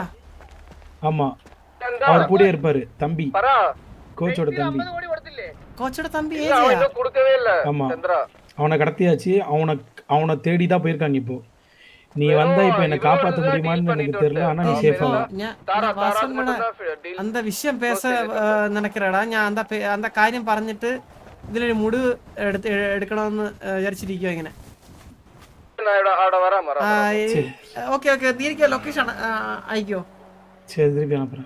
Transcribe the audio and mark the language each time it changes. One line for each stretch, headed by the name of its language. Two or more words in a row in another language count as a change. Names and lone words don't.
Tamil: ஆமாம், அவர் கூட இருப்பார், தம்பி, கோச்சோட தம்பி. கோச்சோட தம்பி ஏஜியா? ஆமாம், அவனை கடத்தியாச்சு. அவனை தேடி தான் போயிருக்காங்க. இப்போ நீ வந்தா இப்போ என்ன காப்பாற்ற முடியுமான்னு எனக்கு தெரியல. ஆனா நீ சேஃபா அந்த விஷயம் பேச நினைக்கிறடா.
Malayalam: ഞാൻ அந்த കാര്യം പറഞ്ഞിട്ട് ഇതിലൊരു മുടിവ് എടുക്കണമെന്ന് വിചാരിച്ചിരിക്കുക ഇങ്ങനെ. ഓക്കെ നീരിക്കോ, ലൊക്കേഷൻ അയക്കോ?
Tamil: சரி, திருப்பி அனுப்புறேன்.